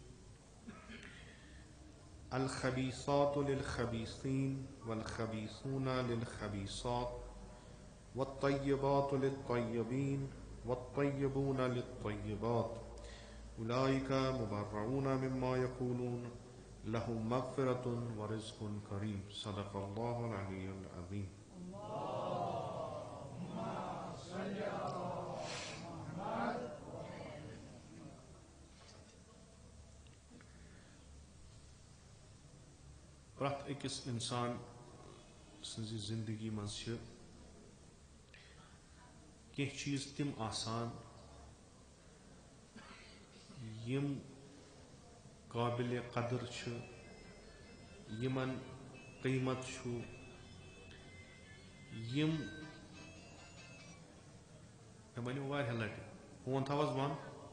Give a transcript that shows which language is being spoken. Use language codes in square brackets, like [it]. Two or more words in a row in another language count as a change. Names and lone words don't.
[ar] الخبيثات للخبيثين والخبيثون للخبيثات والطيبات للطيبين والطيبون للطيبات أولئك مبرؤون مما يقولون لهم مغفرة ورزق كريم صدق الله العلي العظيم اللهم صل على محمد [ks] پرٛٮ۪تھ أکِس اِنسان سٕنٛزِ زِندگی منٛز چھِ کینٛہہ چیٖز تِم آسان یِم قٲبلِ قدر چھِ یِمن قیٖمت چھُ یِم مےٚ وَنیو واریاہ لَٹہِ فون تھاو حظ بنٛد